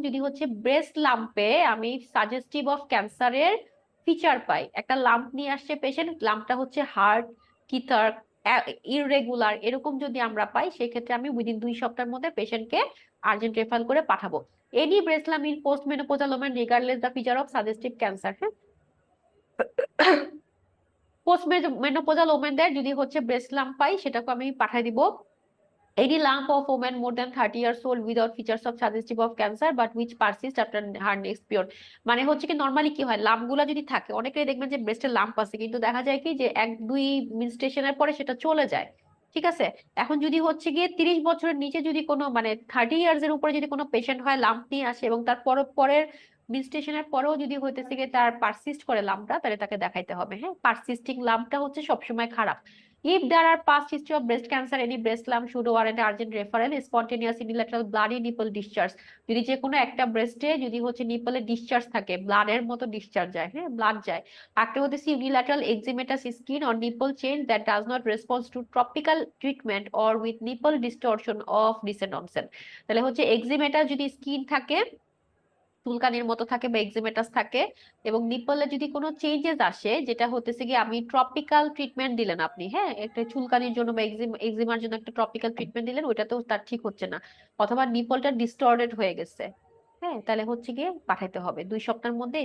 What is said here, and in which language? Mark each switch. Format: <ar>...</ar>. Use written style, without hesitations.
<bn>যদি হচ্ছে ব্রেস্ট লাম্পে আমি সাজেস্টিভ অফ ক্যান্সারের ফিচার পাই, একটা লাম্প নিয়ে আসছে পেশেন্ট, লাম্পটা হচ্ছে হার্ড কিথার ইররেগুলার এরকম যদি আমরা পাই, সেক্ষেত্রে আমি উইদিন 2 সপ্তাহের মধ্যে পেশেন্টকে আর্জেন্ট রেফারেল করে পাঠাবো।</bn> <en>any breast lump in post menopausal women regardless the feature of suggestive cancer, হ্যাঁ</en> <bn>পোস্ট মেনোপজাল ওমেনদের যদি হচ্ছে ব্রেস্ট লাম্প পাই সেটাকে আমি পাঠিয়ে দিব।</bn> <en>Any lump of woman more than 30 years old without features of suggestive of cancer but which persist after her next period।</en> <bn>মানে হচ্ছে কি নরমালি কি হয়, লাম্প গুলা যদি থাকে, অনেকেই দেখবেন যে ব্রেস্টের লাম্প আছে কিন্তু দেখা যায় কি যে 1-2 মেনস্ট্রুয়েশনের পরে সেটা চলে যায়। ঠিক আছে, এখন যদি হচ্ছে গিয়ে 30 বছরের নিচে যদি কোনো মানে 30 ইয়ার্স এর উপরে যদি কোনো পেশেন্ট হয় লাম্প নিয়ে আসে এবং তার পরের মেনস্ট্রুয়েশনের পরেও যদি হইতেছে গিয়ে তার পারসিস্ট করে লাম্পটা, তাহলে তাকে দেখাইতে হবে। হ্যাঁ, পারসিস্টিং লাম্পটা হচ্ছে সবসময় খারাপ।</bn> <en>If there are past history of breast cancer, any breast lump should warrant urgent referral, spontaneous unilateral bloody nipple discharge।</en> <bn>যদি যে কোনো একটা ব্রেস্টে যদি হচ্ছে নিপলে ডিসচার্জ থাকে, ব্লাডের মতো ডিসচার্জ যায়, হ্যাঁ ব্লাড যায়। একটা হচ্ছে</bn> <en>Unilateral eczematous skin or nipple change that does not respond to topical treatment or with nipple distortion of recent onset।</en> <bn>তাহলে হচ্ছে এক্সিমেটাস যদি স্কিন থাকে, চুলকানির মতো থাকে বা এক্সিমেটাস থাকে, এবং নিপলে যদি কোনো চেঞ্জেস আসে, যেটা হতেছে কি আমি ট্রপিক্যাল ট্রিটমেন্ট দিলেন আপনি, হ্যাঁ একটা চুলকানির জন্য বা এক্সিমার জন্য একটা ট্রপিক্যাল ট্রিটমেন্ট দিলেন, ওইটাতেও তার ঠিক হচ্ছে না, অথবা নিপলটা ডিস্টর্টেড হয়ে গেছে, হ্যাঁ তাহলে হচ্ছে গিয়ে পাঠাইতে হবে 2 সপ্তাহের মধ্যে।</bn>